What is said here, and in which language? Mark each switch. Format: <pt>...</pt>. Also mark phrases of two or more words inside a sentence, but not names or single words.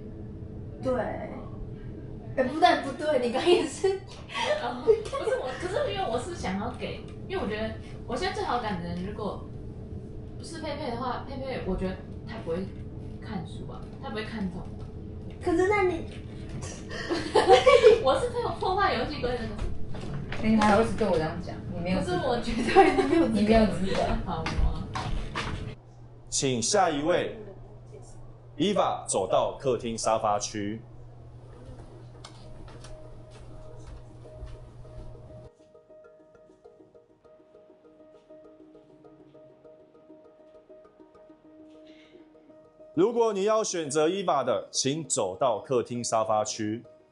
<zh>對，不對，你剛也是，不是我，可是因為我是想要給，因為我覺得我現在最好感的人，如果不是佩佩的話，佩佩我覺得他不會看書啊，他不會看懂。可是那你，我是会有破壞遊戲規則的。你還會是對我這樣講？你沒有。可是我覺得你沒有資格。好嗎？請下一位，Eva 走到客廳沙發區。如果你要選擇Eva的，請走到客廳沙發區。</zh>